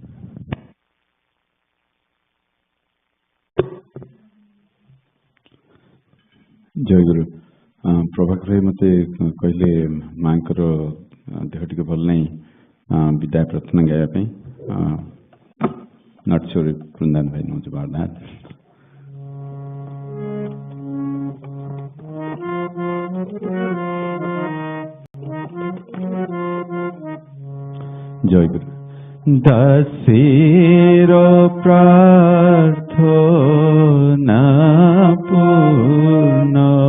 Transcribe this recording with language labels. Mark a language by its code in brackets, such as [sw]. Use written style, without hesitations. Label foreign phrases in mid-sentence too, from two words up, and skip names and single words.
[or] ଜୟ ଗୁରୁ। ପ୍ରଭାକର ଭାଇ ମତେ କହିଲେ ମାଙ୍କର ଦେହ ଟିକେ ଭଲ ନାହିଁ, ବିଦାୟ ପ୍ରାର୍ଥନା ଗାଇବା ପାଇଁ। [en] not sure ବୃନ୍ଦାବନ ଭାଇ knows about that. [bn] জয় গুরু। দাসের প্রার্থনা পূর্ণ